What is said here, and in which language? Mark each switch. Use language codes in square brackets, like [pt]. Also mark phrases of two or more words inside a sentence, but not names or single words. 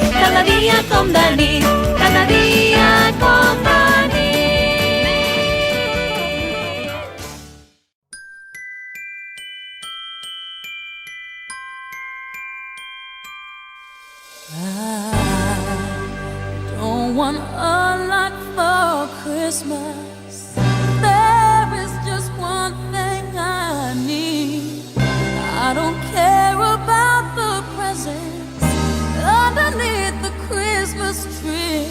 [ca] Tant de dia com de nit. Tant de dia com de nit. [en] I don't want a lot for Christmas. There is just one thing I need. I don't care about the presents underneath the Christmas tree.